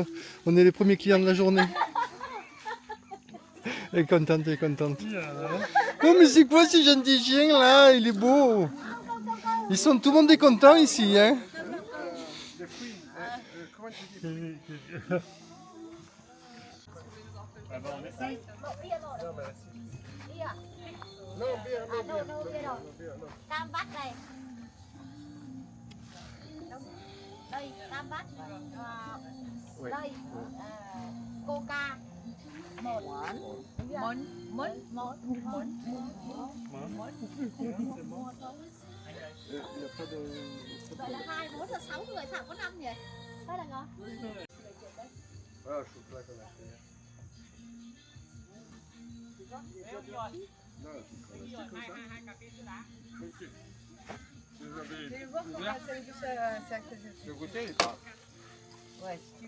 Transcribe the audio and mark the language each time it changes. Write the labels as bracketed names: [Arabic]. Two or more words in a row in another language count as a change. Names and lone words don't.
[French] On est les premiers clients de la journée. Elle est contente, elle est contente. Oh, mais c'est quoi ce gentil chien là? Il est beau. Tout le monde est content ici, hein? Ah bah on essaye. [Vietnamese] Cam Bách đây. Đây, Cam Bách. Đây, Coca. Một. Vậy là 2, 4 là 6 người, sao có 5 vậy? Thế là ngon. [French] Ouais, si tu